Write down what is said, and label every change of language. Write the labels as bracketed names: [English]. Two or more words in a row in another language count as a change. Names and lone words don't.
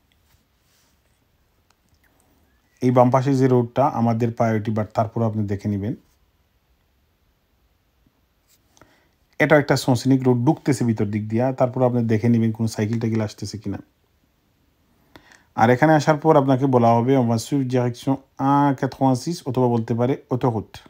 [Bangla] এই বাম পাশে যে রোডটা আমাদের [English] priority, but [Bangla] তারপরে আপনি দেখে নেবেন। এটা একটা সসিনিক রোড ঢুকতেছে ভিতর দিক দিয়া, তারপর আপনি দেখে নেবেন কোনো সাইকেল টাইকেল আসতেছে কিনা। আর এখানে আসার পর আপনাকে বলা হবে [French] on va suivre direction 186 [Bangla] অথবা বলতে পারে অটোরুট।